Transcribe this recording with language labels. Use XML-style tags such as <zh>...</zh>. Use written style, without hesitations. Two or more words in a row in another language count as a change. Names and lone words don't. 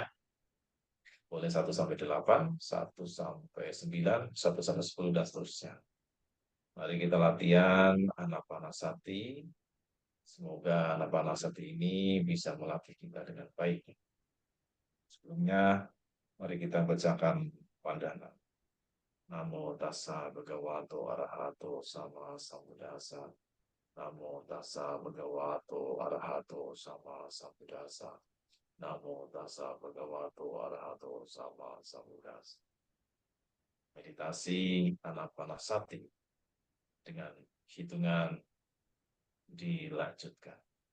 <id>Boleh satu sampai 8, satu sampai 9, satu sampai 10 dan seterusnya. Mari kita latihan Anapanasati. Semoga Anapanasati ini bisa melatih kita dengan baik. Sebelumnya, mari kita bacakan pandangan.</id> <pi>Namo tassa bhagavato arahato sama sambuddhassa. Namo tassa bhagavato arahato sama sambuddhassa. Namo tassa bhagavato arahato sama sambuddhassa.</pi> <id>Meditasi Anapanasati dengan hitungan dilanjutkan.</id>